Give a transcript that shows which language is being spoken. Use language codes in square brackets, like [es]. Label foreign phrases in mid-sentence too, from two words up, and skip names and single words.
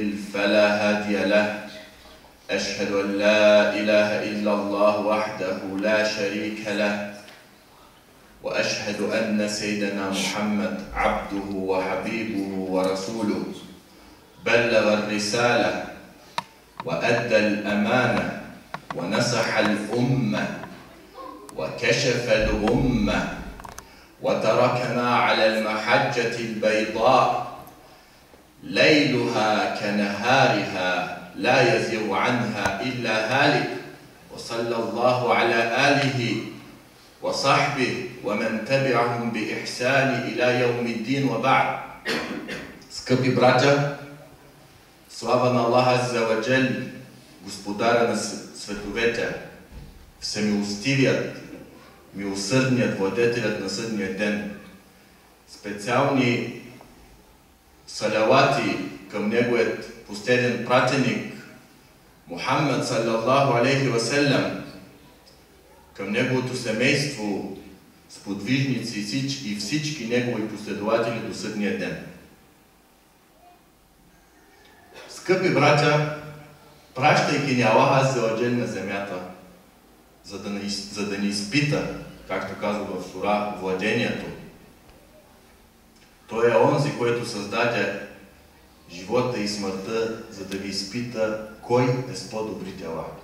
[ar] فلا هادي له أشهد أن لا إله إلا الله وحده لا شريك له وأشهد أن سيدنا محمد عبده وحبيبه ورسوله بلغ الرسالة وأدى الأمانة ونصح الأمة وكشف الغمة وتركنا على المحجة البيضاء ليلها كنهارها لا يزيغ عنها إلا هالك وصلى الله على آله وصحبه ومن تبعهم بإحسان إلى يوم الدين وبعد. [bg] Скъпи братя, слава на Аллах [ar] عز وجل, [bg] Господара на световете, всемилостивият, милосърдният, владетелят на съдния ден. Специални салавати към неговият последен пратеник Мухаммад [ar] صلى الله عليه وسلم, [bg] към неговото семейство, сподвижници и всички негови последователи до съдния ден. Скъпи братя, пращайки ни Аллах [ar] عز وجل [bg] на земята, за да ни изпита, както казва в сура, владението, Той е онзи, който създаде живота и смъртта, за да ви изпита кой е с по-добри дела.